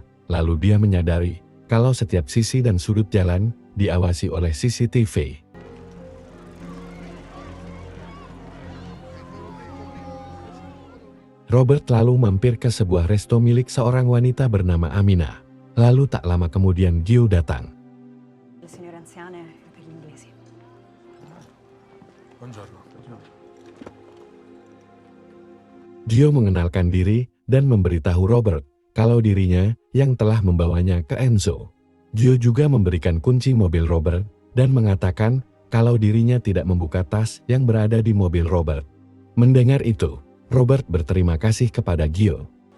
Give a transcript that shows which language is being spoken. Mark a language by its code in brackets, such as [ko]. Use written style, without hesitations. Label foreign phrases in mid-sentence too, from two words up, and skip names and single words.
[id] Lalu dia menyadari kalau setiap sisi dan sudut jalan diawasi oleh CCTV. Robert lalu mampir ke sebuah resto milik seorang wanita bernama Amina. Lalu tak lama kemudian Gio datang. [it] Le signore anziane per gli inglesi. Buongiorno. [id] Gio mengenalkan diri dan memberitahu Robert kalau dirinya yang telah membawanya ke Enzo. Gio juga memberikan kunci mobil Robert dan mengatakan kalau dirinya tidak membuka tas yang berada di mobil Robert. Mendengar itu, Robert berterima kasih kepada Gio.